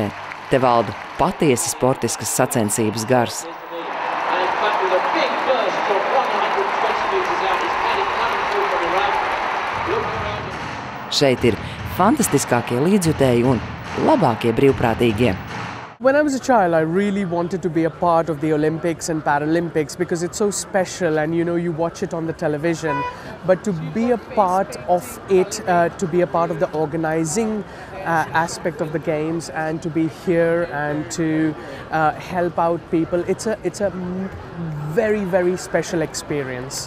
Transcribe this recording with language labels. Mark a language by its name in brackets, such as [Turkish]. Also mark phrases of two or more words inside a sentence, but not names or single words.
[Latvian] Te valda patiesi sportiskas sacensības gars. Šeit ir fantastiskākie līdzjutēji un labākie brīvprātīgie. [English] When I was a child, I really wanted to be a part of the Olympics and Paralympics because it's so special and you watch it on the television. But to be a part of it, to be a part of the organizing aspect of the games and to be here and to help out people, it's a very, very special experience.